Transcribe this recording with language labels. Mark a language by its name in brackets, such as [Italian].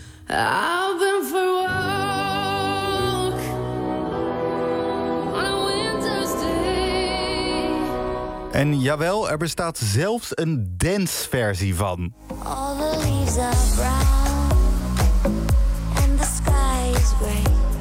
[English] I've been for a walk on a winter's day. [Dutch] En jawel, er bestaat zelfs een dance-versie van. [English] All the leaves are brown and the sky is gray.